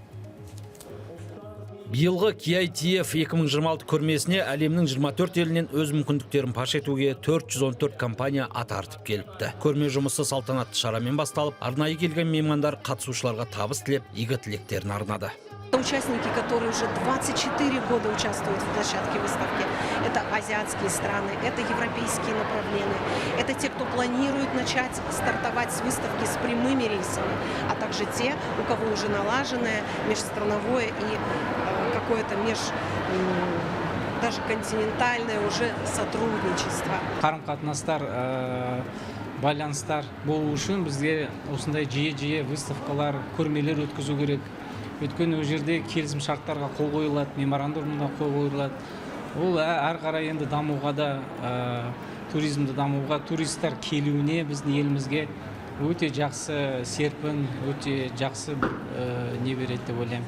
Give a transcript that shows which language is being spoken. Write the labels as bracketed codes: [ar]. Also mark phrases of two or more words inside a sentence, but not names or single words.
[kk] Биылғы KITF 2026 көрмесіне әлемнің 24 елінен өз мүмкіндіктерін паш етуге 414 компания ат артып келіпті. Көрме жұмысы салтанатты шарамен басталып, арнайы келген меймандар қатысушыларға табыс тілеп, игі тілектерін арнады. [ru] Участники, которые уже 24 года участвуют в площадке выставки, это азиатские страны, это европейские направления, это те, кто планирует начать стартовать с выставки с прямыми рейсами, а также те, у кого уже налаженное межстрановое и какое-то даже континентальное уже сотрудничество. [kk] Қарым-қатынастар, байланыстар болу үшін бізге осындай жиі выставкалар, көрмелер өткізу керек. Өйткені ол жерде келісім шарттарға қол қойылады, меморандумға қол қойылады. Ол әрі қарай енді дамуға да, туризмді дамуға, туристер келуіне біздің елімізге өте жақсы серпін, өте жақсы не береді деп ойлаймын.